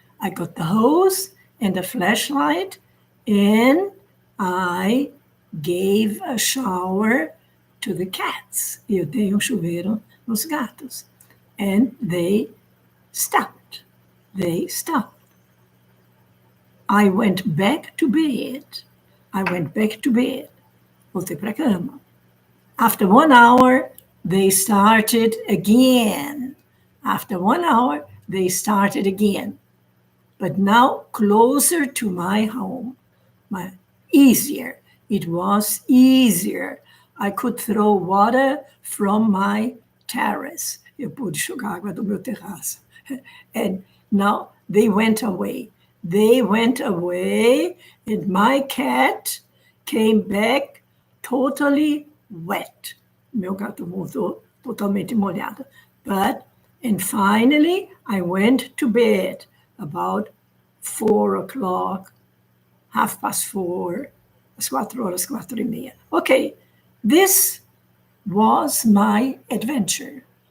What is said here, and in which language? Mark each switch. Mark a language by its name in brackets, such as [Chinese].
[English] I got the hose and the flashlight and I gave a shower to the cats. [Portuguese] Eu dei um chuveiro nos gatos. [English] And they stopped. They stopped. I went back to bed. I went back to bed. [Portuguese] Voltei para a cama. [English] After 1 hour, they started again. After 1 hour, they started again. But now closer to my home. Easier. It was easier. I could throw water from my terrace. [Portuguese] Eu pude jogar água do meu terraço. [English] And now they went away. They went away, and my cat came back totally wet. [Portuguese] Meu gato voltou totalmente molhado. [English] And finally, I went to bed about 4 o'clock, 4:30, [Portuguese] às 4 horas, 4:30. [English] Okay, this was my adventure.